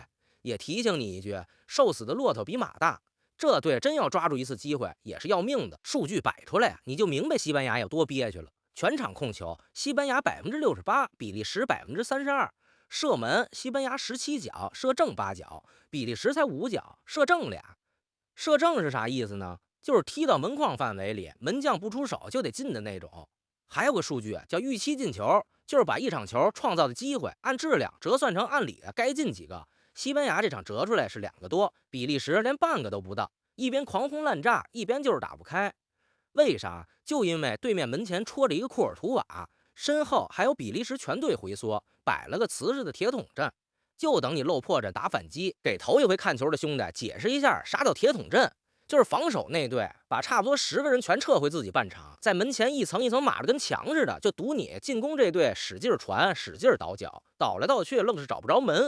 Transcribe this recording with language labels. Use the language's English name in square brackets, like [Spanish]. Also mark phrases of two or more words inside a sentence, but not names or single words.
[Chinese] 也提醒你一句，瘦死的駱駝比馬大，這隊真要抓住一次機會也是要命的。數據擺出來你就明白西班牙有多憋屈了。全場控球西班牙68%，比利時32%， 射門，西班牙17腳，射正8 腳，比利时才5脚，射正俩。射正是啥意思呢？就是踢到门框范圍里，门将不出手就得进的那种。还有个数据叫预期进球，就是把一场球创造的机会按质量折算成按理该进几个。西班牙这场折出来是2个多，比利时连半个都不到，一邊狂轟濫炸，一邊就是打不開。為啥？就因為對面門前戳着一個庫爾圖瓦，身後還有比利時全隊回縮，擺了個瓷實的鐵桶陣，就等你漏破陣打反擊。給頭一回看球的兄弟解釋一下啥叫鐵桶陣，就是防守那隊把差不多10個人全撤回自己半場，在門前一層一層碼得跟牆似的，就賭你進攻這隊使勁傳，使勁倒腳，倒來倒去愣是找不着門。